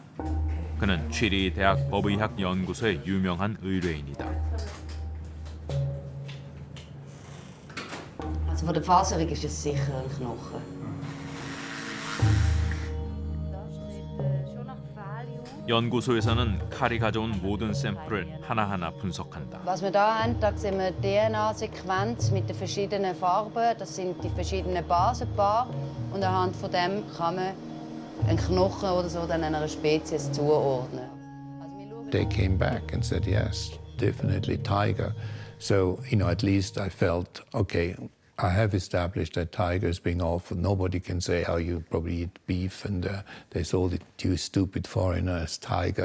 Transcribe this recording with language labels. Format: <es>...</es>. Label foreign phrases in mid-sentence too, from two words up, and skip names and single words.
<ko>그는 취리 대학 법의학 연구소의 유명한 의뢰인이다.</ko> <de>Also von der Faserung ist es sicher ein Knochen.</de> <ko>연구소에서는 칼이 가져온 모든 샘플을 하나하나 분석한다.</ko> <de>Was wir da haben, da sehen wir die DNA-Sequenz mit den verschiedenen Farben. Das sind die verschiedenen Basenpaare. Und anhand von dem kann man einen Knochen oder so dann einer Spezies zuordnen.</de> <en>They came back and said, yes, definitely tiger. So, at least I felt, okay, I have established that tiger is being offered. Nobody can say how you probably eat beef, and they sold it to you stupid foreigner as tiger.</en>